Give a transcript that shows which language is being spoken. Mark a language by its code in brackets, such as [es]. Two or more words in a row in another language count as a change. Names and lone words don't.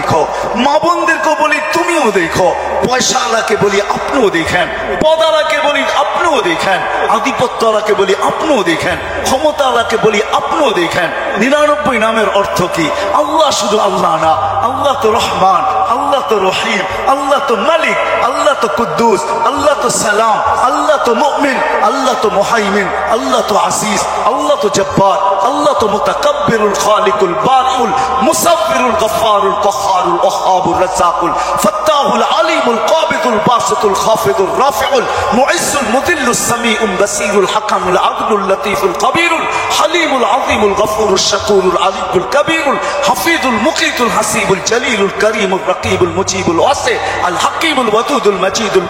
[bn] মা বোনদেরকেও বলি তুমিও আপনিও দেখো, পয়সাওয়ালাকে বলি আপনিও দেখেন, পদালাকে বলি আপনিও দেখেন, আধিপত্যওয়ালাকে বলি আপনিও দেখেন, ক্ষমতাওয়ালাকে বলি আপনিও দেখেন। 99 নামের অর্থ কি? আল্লাহ শুধু আল্লাহ না, আল্লাহ তো রহমান, আল্লাহ তো রহিম, আল্লাহ তো মালিক, আল্লাহ তো কুদ্দুস, আল্লাহ তো সালাম, আল্লাহ তো মুমিন, আল্লাহ তো মুহাইমিন, আল্লাহ তো আসিস, আল্লাহ তো জব্বার, আল্লাহ তো মুতাকাব্বিরুল খালিকুল বারিউল মুসাব্বিরুল গফফারুল কহ্হারুল ওয়াহ্হাবুর রাজ্জাকুল ফাত্তাহুল আলিমুল কাবিদুল বাসিতুল খাফিদুর রাফিউল মুইজ্জুল মুদিল্লুস সামিউল বাসীরুল হাকামুল আদলুল লতীফুল কবীরুল হালিমুল আযীমুল গফুরুশ শাকুরুল আলিমুল কবীরুল হাফিজুল মুকিতুল হাসিবুল জলিলুল করিমুল রকিবুল মুজিবুল ওয়াসি আল হাকিমুল ওয়াদুদুল মজিদুল